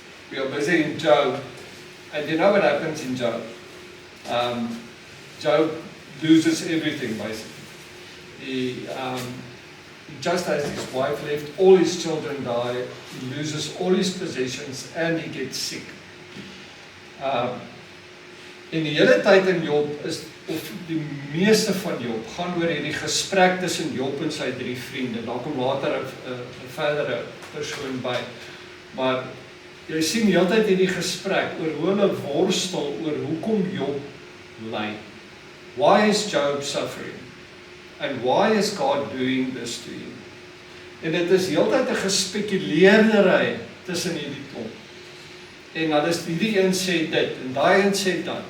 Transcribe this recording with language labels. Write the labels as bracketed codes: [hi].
[en] We are busy in Job, and you know what happens in Job? Job loses everything basically. He just as his wife left, all his children die, he loses all his possessions, and he gets sick. [af] En die hele tyd in Job of die meeste van Job, gaan oor hierdie gesprek tussen Job en sy 3 vriende. Daar kom later 'n verdere persoon by. Maar jy sien die hele tyd hierdie gesprek oor hoe hulle worstel oor hoekom Job ly. [en] Why is Job suffering? And why is God doing this to him? [af] En dit is heeltyd 'n gespekuleerdery tussen hierdie klomp. En dan is hierdie een sê dit, en daai een sê dat.